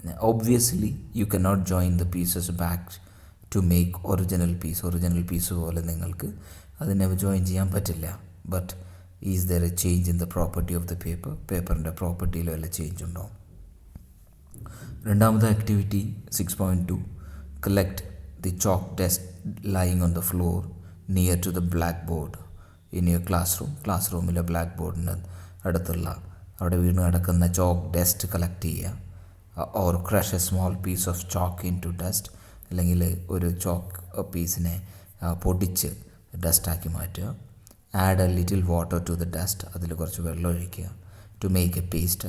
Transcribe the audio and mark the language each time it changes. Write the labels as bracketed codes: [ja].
[en] obviously you can not join the pieces back to make original piece [ml] പോലെ നിങ്ങൾക്ക് അതിനെ join ചെയ്യാൻ പറ്റില്ല. [en] but is there a change in the property of the [ml] പേപ്പറിൻ്റെ പ്രോപ്പർട്ടിയിൽ വല്ല change ഉണ്ടോ? രണ്ടാമത്തെ activity [en] 6.2 collect the chalk dust lying on the floor near to the blackboard in your classroom. [ml] ക്ലാസ്റൂമിലെ black ബോർഡിന് അടുത്തുള്ള അവിടെ വീണ് കിടക്കുന്ന ചോക്ക് ഡസ്റ്റ് കളക്ട് ചെയ്യുക. [en] Or crush a small piece of chalk into dust. [ml] അല്ലെങ്കിൽ ഒരു ചോക്ക് പീസിനെ പൊടിച്ച് ഡസ്റ്റാക്കി മാറ്റുക. [en] Add a little water to the dust. [ml] അതിൽ കുറച്ച് വെള്ളം ഒഴിക്കുക. [en] To make a paste.